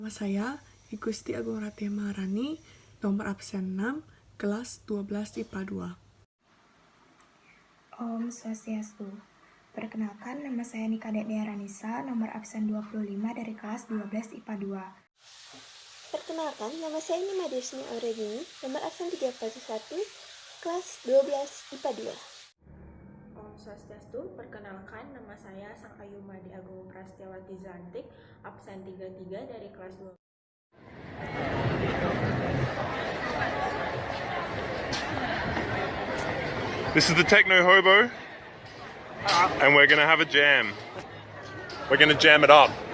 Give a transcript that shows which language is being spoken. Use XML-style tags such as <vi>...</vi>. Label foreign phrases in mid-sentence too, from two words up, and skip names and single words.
<id>Nama saya Igusti Agung Ratia Maharani, nomor absen 6, kelas 12 IPA 2. Om Swastiastu. Perkenalkan, nama saya Nika Dea Ranisa, nomor absen 25 dari kelas 12 IPA 2. Perkenalkan, nama saya Nima Desmi Auregini, nomor absen 31, kelas 12 IPA 2. Om Swastiastu, perkenalkan nama saya Sangkayu Madi Agung Prastiawati Zantik, absen 33 dari kelas 2.</id> <en>This is the Techno Hobo, and we're gonna have a jam. We're gonna jam it up.</en>